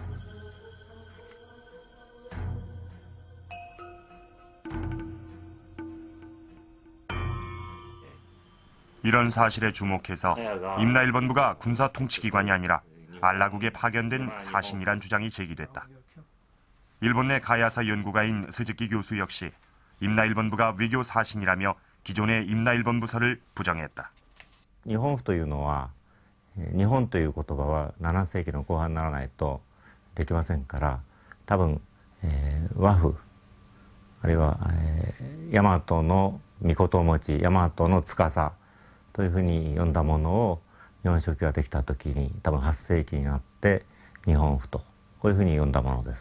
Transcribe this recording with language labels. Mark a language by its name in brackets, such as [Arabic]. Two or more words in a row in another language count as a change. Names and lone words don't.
[Korean] 이런 사실에 주목해서 임나일본부가 군사통치기관이 아니라 알라국에 파견된 사신이란 주장이 제기됐다. 일본 내 가야사 연구가인 스즈키 교수 역시 임나일본부가 외교 사신이라며 기존의 임나일본부설을 부정했다. [Japanese] 日本府というのは日本という言葉は7世紀の後半にならないとできませんから、多分、和府あるいは、大和の命持ち、大和の司というふうに呼んだものを日本書紀ができた時に多分8世紀になって日本府とこういうふうに呼んだものです。